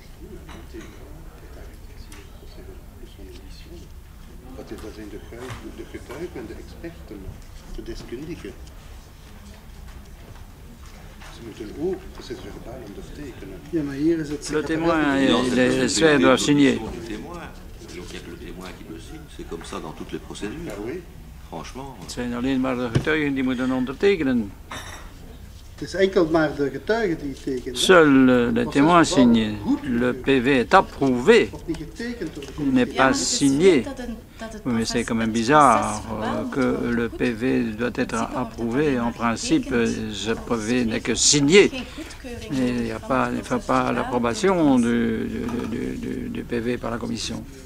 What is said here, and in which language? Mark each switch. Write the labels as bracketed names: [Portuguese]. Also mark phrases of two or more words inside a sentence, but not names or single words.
[French] Le témoin et les experts doivent signer. Il n'y a que le témoin qui le signe, c'est comme ça dans toutes les procédures. Ah oui. Franchement. [Dutch] Het zijn alleen maar de getuigen die moeten ondertekenen. Het is enkel maar de getuigen die tekenen. [French] Seuls les témoins signent. Le PV est approuvé. Il n'est pas signé. Oui, mais c'est quand même bizarre que le PV doit être approuvé. En principe, ce PV n'est que signé. Il ne faut pas l'approbation du PV par la commission.